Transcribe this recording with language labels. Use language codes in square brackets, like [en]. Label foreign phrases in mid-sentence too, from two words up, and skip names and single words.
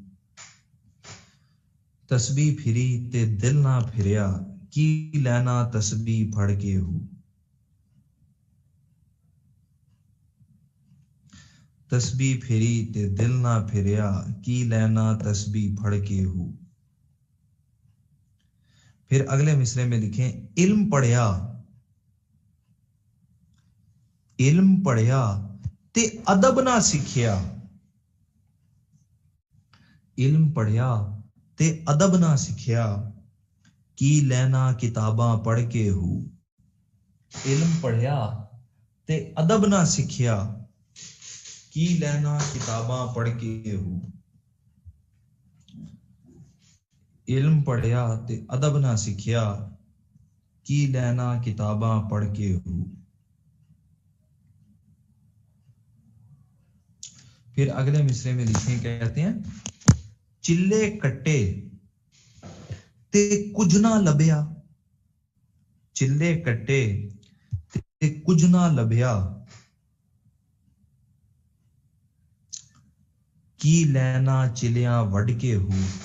[pa] تسبیح پھری تے دل نہ پھریا, کی لینا تسبیح پھڑ کے ہو. تسبیح پھری تے دل نہ پھریا, کی لینا تسبیح پھڑ کے ہو. [ur] پھر اگلے مصرے میں لکھیں [pa] علم پڑھیا, علم پڑھیا تے ادب نہ سیکھیا, علم پڑھیا تے ادب نہ سیکھیا, کی لینا کتاباں پڑھ کے ہو. علم پڑھیا تے ادب نہ سیکھیا, کی لینا کتاباں پڑھ کے ہو. علم پڑھیا تے ادب نہ سیکھیا, کی لینا کتاباں پڑھ کے ہو. [ur] پھر اگلے مصرے میں لکھیں, کہتے ہیں [pa] چلے کٹے تے کچھ نہ لبیا, چلے کٹے تے کچھ نہ لبیا, کی لینا چلیاں وڈ کے ہو.